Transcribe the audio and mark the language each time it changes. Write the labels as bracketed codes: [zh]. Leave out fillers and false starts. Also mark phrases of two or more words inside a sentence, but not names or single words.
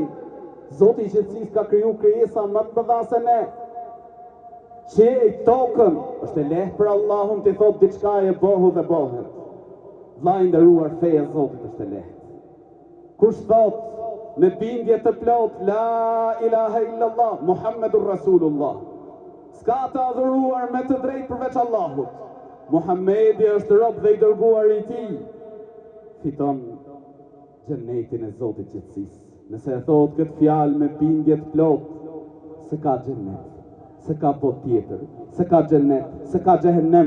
[sq] Zoti i gjithësisë ka kriju krijesa më të mëdha se ne. Qej tokën, është e lehtë për Allahun të thotë diçka e bohu dhe bohet. Vllai i nderuar, feja e Zotit është e lehtë. Kush thot me bindje të plot [ar] لا إله إلا الله محمد رسول الله, [sq] s'ka të adhuruar me të drejtë përveç Allahut, Muhammedi është rob dhe i dërguar i Tij, fiton xhennetin e Zotit gjithësisë. Nëse e thot këtë fjalë me bindje të plot, se ka xhennet, se ka botë tjetër, se ka xhennet, se ka xhehenem.